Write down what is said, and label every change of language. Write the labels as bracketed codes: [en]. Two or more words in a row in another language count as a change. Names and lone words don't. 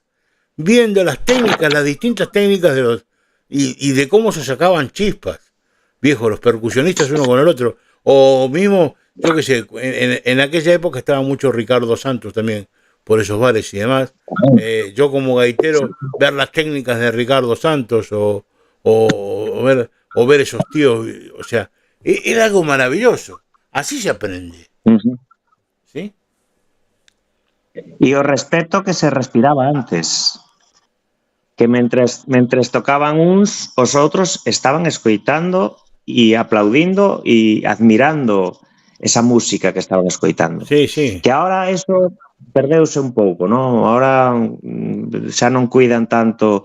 [es] viendo las técnicas, las distintas técnicas de los y de cómo se sacaban chispas, viejo, los percusionistas uno con el otro, o mismo, yo qué sé, en aquella época estaba mucho Ricardo Santos también, por esos bares y demás, yo como gaitero, ver las técnicas de Ricardo Santos, o ver esos tíos, o sea, era algo maravilloso, así se aprende, ¿sí? [gl] E o respeto que se respiraba antes, que mentres tocaban uns, os outros estaban escoitando e aplaudindo e admirando esa música que estaban escoitando. Sí, sí. Que [es] ahora eso [gl] perdeuse un pouco, ¿no? Ahora xa non cuidan tanto.